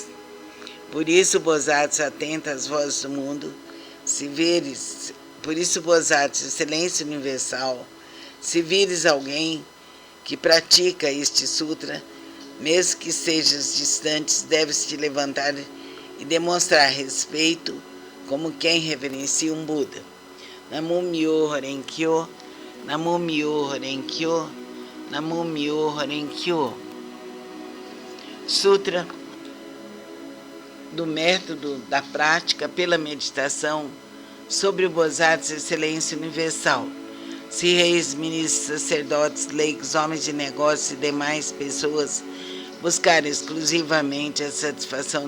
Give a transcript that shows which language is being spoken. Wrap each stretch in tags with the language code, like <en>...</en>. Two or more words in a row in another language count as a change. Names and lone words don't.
<pt>Por isso, Bosatsu atenta às vozes do mundo, por isso, Bosatsu, Excelência Universal, se vires alguém que pratica este sutra, mesmo que sejas distante, deves te levantar e demonstrar respeito como quem reverencia um Buda.</pt> <ja>南無妙法蓮経、南無妙法蓮華経、南無妙法蓮華経.</ja> <pt>Sutra do método da prática pela meditação sobre o Bodhisattva Excelência Universal. Se reis, ministros, sacerdotes, leigos, homens de negócios e demais pessoas buscarem exclusivamente a satisfação</pt>